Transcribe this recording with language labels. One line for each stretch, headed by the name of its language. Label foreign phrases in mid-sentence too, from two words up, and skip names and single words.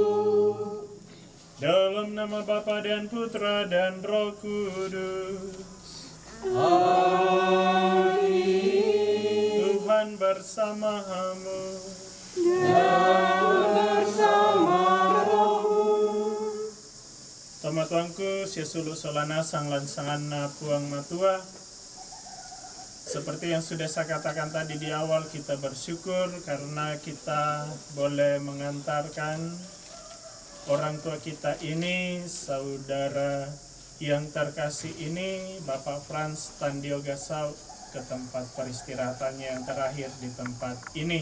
Indonesian: Dalam nama Bapa dan Putra dan Roh Kudus. Amin. Tuhan bersamamu. Dan bersama rohmu.
Toraja-Sa'dan: Tama tuangku, sia sulu solana sang lansangan na puang matua.
Indonesian: Seperti yang sudah saya katakan tadi di awal, kita bersyukur karena kita boleh mengantarkan orang tua kita ini, saudara yang terkasih ini, Bapak Frans Tandio Gasau, ke tempat peristirahatannya yang terakhir di tempat ini.